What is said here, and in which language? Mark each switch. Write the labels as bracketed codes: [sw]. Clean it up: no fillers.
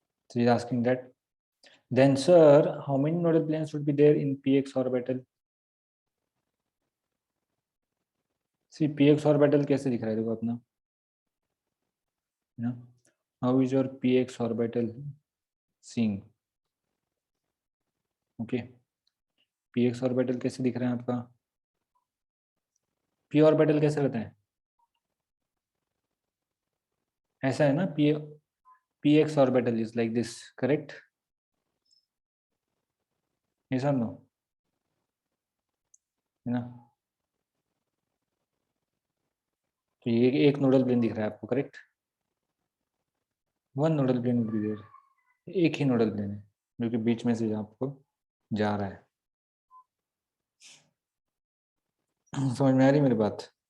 [en] So he's asking that, then sir, how many nodal planes would be there in px orbital? See, px orbital [hi] कैसे दिख रहा है देखो अपना, [en] you know, how is your px orbital seeing? [hi] Okay, px orbital कैसे दिख रहा है आपका, p orbital कैसे रहता है, ऐसा है ना, [en] px orbital is like this, correct? Yes or no, [hi] है ना। तो ये एक नोडल प्लेन दिख रहा है आपको, correct, [en] one nodal plane would be there, [hi] एक ही नोडल प्लेन है जो कि बीच में से आपको जा रहा है। समझ में आ रही मेरी बात,